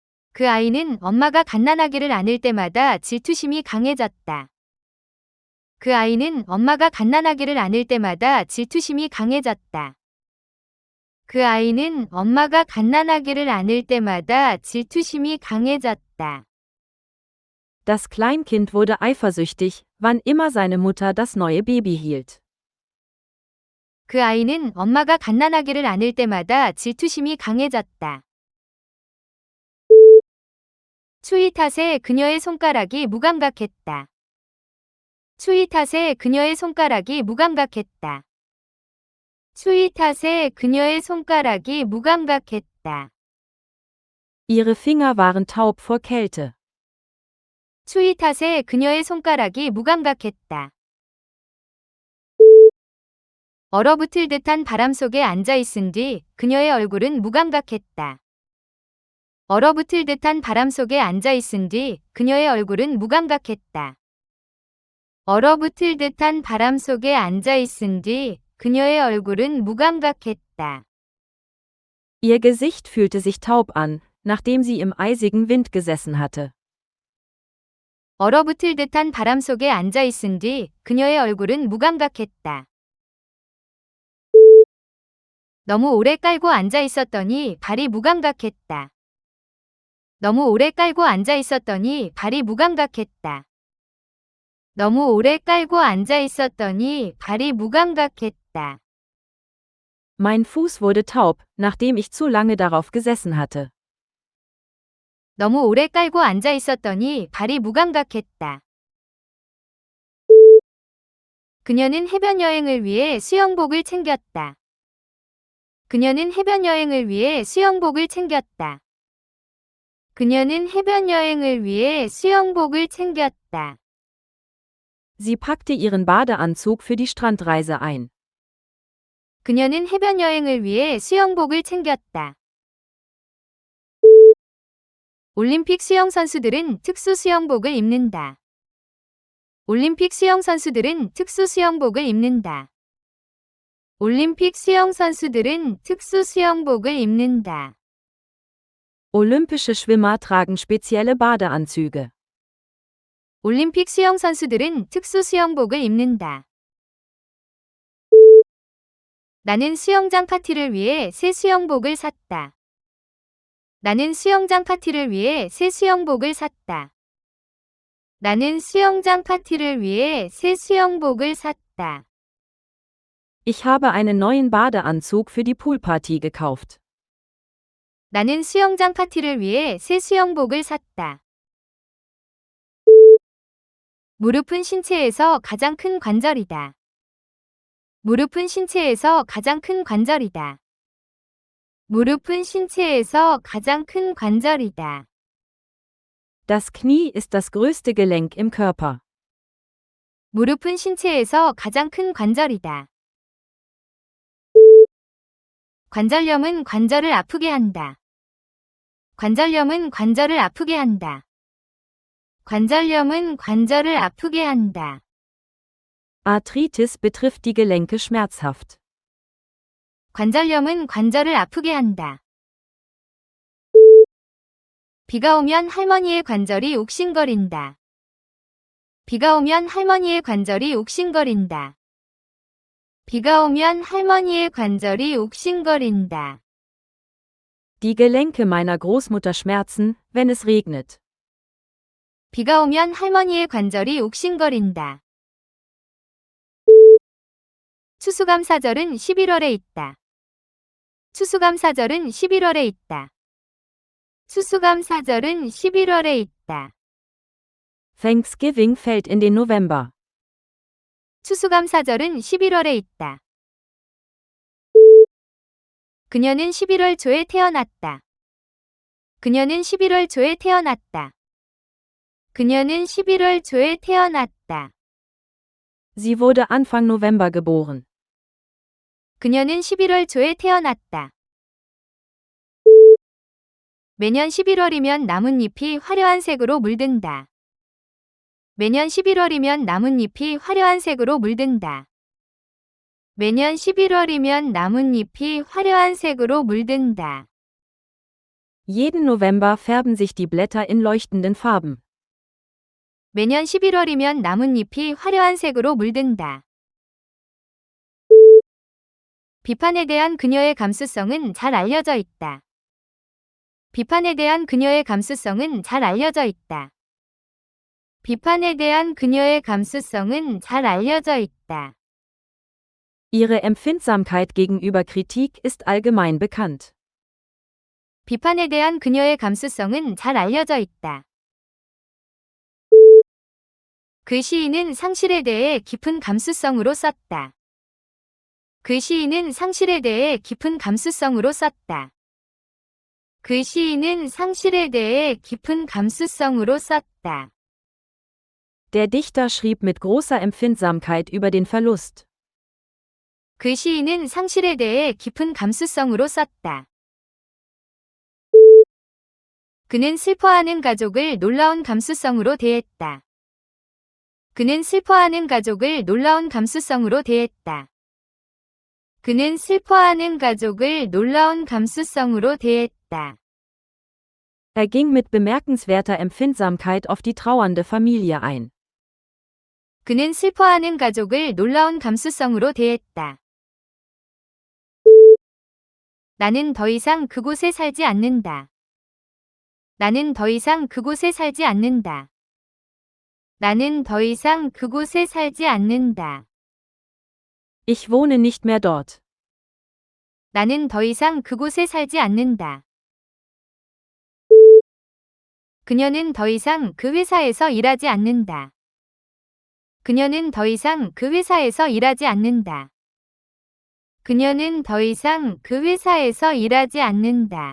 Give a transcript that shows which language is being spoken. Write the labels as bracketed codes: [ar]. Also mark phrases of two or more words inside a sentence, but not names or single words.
[ko] 그 아이는 엄마가 갓난아기를 안을 때마다 질투심이 강해졌다. 그 아이는 엄마가 갓난아기를 안을 때마다 질투심이 강해졌다. 그 아이는 엄마가 갓난아기를 안을 때마다 질투심이 강해졌다. [de] Das Kleinkind wurde eifersüchtig, wann immer seine Mutter das neue Baby hielt. [ko] 그 아이는 엄마가 갓난아기를 안을 때마다 질투심이 강해졌다. 추위 탓에 그녀의 손가락이 무감각했다. 추위 탓에 그녀의 손가락이 무감각했다. 추위 탓에 그녀의 손가락이 무감각했다. [de] Ihre Finger waren taub vor Kälte. [ko] 추위 탓에 그녀의 손가락이 무감각했다. 얼어붙을 듯한 바람 속에 앉아 있은 뒤 그녀의 얼굴은 무감각했다. 얼어붙을 듯한 바람 속에 앉아 있은 뒤 그녀의 얼굴은 무감각했다. 얼어붙을 듯한 바람 속에 앉아 있은 뒤 그녀의 얼굴은 무감각했다. [de] Ihr Gesicht fühlte sich taub an, nachdem sie im eisigen Wind gesessen hatte. [ko] 얼어붙을 듯한 바람 속에 앉아 있은 뒤 그녀의 얼굴은 무감각했다. 너무 오래 깔고 앉아 있었더니 발이 무감각했다. 너무 오래 깔고 앉아 있었더니 발이 무감각했다. 너무 오래 깔고 앉아 있었더니 발이 무감각했다. [de] Mein Fuß wurde taub, nachdem ich zu lange darauf gesessen hatte. [ko] 너무 오래 깔고 앉아 있었더니 발이 무감각했다. 그녀는 해변 여행을 위해 수영복을 챙겼다. 그녀는 해변 여행을 위해 수영복을 챙겼다. 그녀는 해변 여행을 위해 수영복을 챙겼다. [de] Sie packte ihren Badeanzug für die Strandreise ein. [ko] 그녀는 해변 여행을 위해 수영복을 챙겼다. 올림픽 수영 선수들은 특수 수영복을 입는다. 올림픽 수영 선수들은 특수 수영복을 입는다. 올림픽 수영 선수들은 특수 수영복을 입는다. [de] Olympische Schwimmer tragen spezielle Badeanzüge. [ko] 올림픽 수영 선수들은 특수 수영복을 입는다. 나는 수영장 파티를 위해 새 수영복을 샀다. 나는 수영장 파티를 위해 새 수영복을 샀다. 나는 수영장 파티를 위해 새 수영복을 샀다. [de] Ich habe einen neuen Badeanzug für die Poolparty gekauft. [ko] 나는 수영장 파티를 위해 새 수영복을 샀다. 무릎은 신체에서 가장 큰 관절이다. 무릎은 신체에서 가장 큰 관절이다. 무릎은 신체에서 가장 큰 관절이다. [de] Das Knie ist das größte Gelenk im Körper. [ko] 무릎은 신체에서 가장 큰 관절이다. 관절염은 관절을 아프게 한다. 관절염은 관절을 아프게 한다. 관절염은 관절을 아프게 한다. [de] Arthritis betrifft die Gelenke schmerzhaft. [ko] 관절염은 관절을 아프게 한다. 비가 오면 할머니의 관절이 옥신거린다. 비가 오면 할머니의 관절이 옥신거린다. 비가 오면 할머니의 관절이 옥신거린다. [de] Die Gelenke meiner Großmutter schmerzen, wenn es regnet. [ko] 비가 오면 할머니의 관절이 옥신거린다. 추수감사절은 11월에 있다. 추수감사절은 11월에 있다. 추수감사절은 11월에 있다. [de] Thanksgiving fällt in den November. [ko] 추수감사절은 11월에 있다. 그녀는 11월 초에 태어났다. 그녀는 11월 초에 태어났다. 그녀는 11월 초에 태어났다. [de] Sie wurde Anfang November geboren. [ko] 그녀는 11월 초에 태어났다. 매년 11월이면 나뭇잎이 화려한 색으로 물든다. 매년 11월이면 나뭇잎이 화려한 색으로 물든다. 매년 11월이면 나뭇잎이 화려한 색으로 물든다. [de] Jeden November färben sich die Blätter in leuchtenden Farben. [ko] 매년 11월이면 나뭇잎이 화려한 색으로 물든다. 비판에 대한 그녀의 감수성은 잘 알려져 있다. 비판에 대한 그녀의 감수성은 잘 알려져 있다. 비판에 대한 그녀의 감수성은 잘 알려져 있다. [de] Ihre Empfindsamkeit gegenüber Kritik ist allgemein bekannt. [ko] 비판에 대한 그녀의 감수성은 잘 알려져 있다. 그 시인은 상실에 대해 깊은 감수성으로 썼다. 그 시인은 상실에 대해 깊은 감수성으로 썼다. 그 시인은 상실에 대해 깊은 감수성으로 썼다. [de] Der Dichter schrieb mit großer Empfindsamkeit über den Verlust. [ko] 그 시인은 상실에 대해 깊은 감수성으로 썼다. 그는 슬퍼하는 가족을 놀라운 감수성으로 대했다. 그는 슬퍼하는 가족을 놀라운 감수성으로 대했다. 그는 슬퍼하는 가족을 놀라운 감수성으로 대했다. [de] Er ging mit bemerkenswerter Empfindsamkeit auf die trauernde Familie ein. [ko] 그는 슬퍼하는 가족을 놀라운 감수성으로 대했다. 나는 더 이상 그곳에 살지 않는다. 나는 더 이상 그곳에 살지 않는다. 나는 더 이상 그곳에 살지 않는다. [de] Ich wohne nicht mehr dort. [ko] 나는 더 이상 그곳에 살지 않는다. 그녀는 더 이상 그 회사에서 일하지 않는다. 그녀는 더 이상 그 회사에서 일하지 않는다. 그녀는 더 이상 그 회사에서 일하지 않는다.